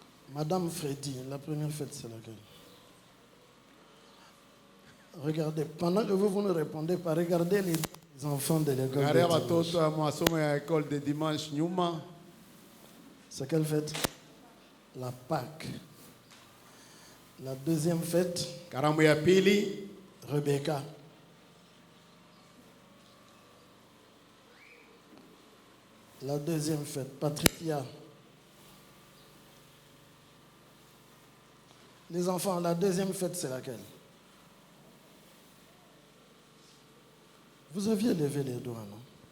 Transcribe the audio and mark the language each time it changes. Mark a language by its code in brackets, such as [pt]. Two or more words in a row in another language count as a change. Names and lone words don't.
[fr] Madame Freddy, la première fête, c'est laquelle? Regardez, pendant que vous ne répondez pas, regardez les enfants de l'école [sw] Angalia [fr] de [sw] watoto [fr] dimanche. [sw] ya masomo ya [fr] école de dimanche [sw] nyuma. [fr] C'est quelle fête? La Pâque. La deuxième fête, [sw] Karamu ya pili, [fr] Rebecca. La deuxième fête, Patricia. Les enfants, la deuxième fête, c'est laquelle? Vous aviez levé les doigts, non?